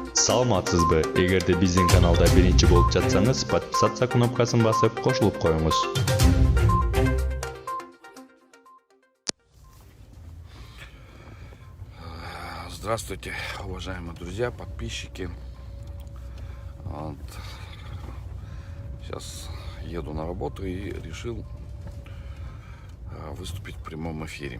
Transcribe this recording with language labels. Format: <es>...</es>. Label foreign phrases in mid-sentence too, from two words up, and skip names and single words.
<ky>Саламатсызбы? Эгерде биздин каналда биринчи болуп жатсаңыз, подписаться кнопкасын басып, кошулуп коюңуз.</ky> <ru>Здравствуйте, уважаемые друзья, подписчики. Сейчас еду на работу и решил выступить в прямом эфире.</ru>